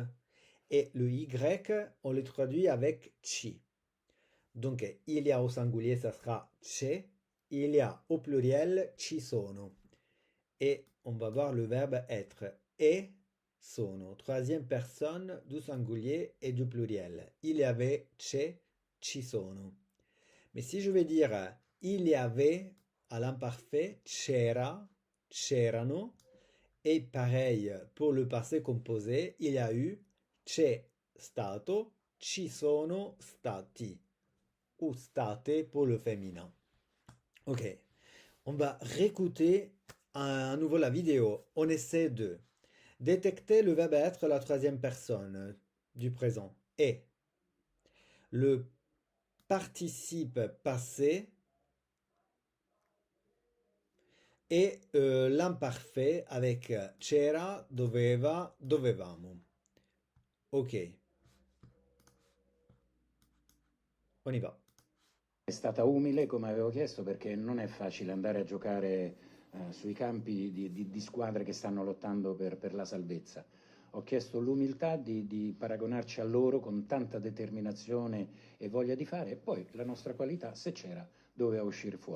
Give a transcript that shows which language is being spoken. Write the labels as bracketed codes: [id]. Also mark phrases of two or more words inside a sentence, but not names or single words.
[fr] Et le y, on le traduit avec ci. Donc, il y a au singulier, ça sera c'è. Il y a au pluriel, [it] ci sono. [fr] Et on va voir le verbe être. Et sono. Troisième personne du singulier et du pluriel. Il y avait, [it] c'è, ci sono. [fr] Mais si je vais dire il y avait à l'imparfait, [it] c'era, c'erano. [fr] Et pareil pour le passé composé, il y a eu, [it] c'è stato, ci sono stati. [fr] Ou state pour le féminin. Ok, on va réécouter à nouveau la vidéo. On essaie de détecter le verbe être, la troisième personne du présent. Et le participe passé et l'imparfait avec [it] c'era, doveva, dovevamo. [fr] Ok, on y va. [it] È stata umile, come avevo chiesto, perché non è facile andare a giocare sui campi di squadre che stanno lottando per la salvezza. Ho chiesto l'umiltà di paragonarci a loro con tanta determinazione e voglia di fare, e poi la nostra qualità, se c'era, doveva uscire fuori.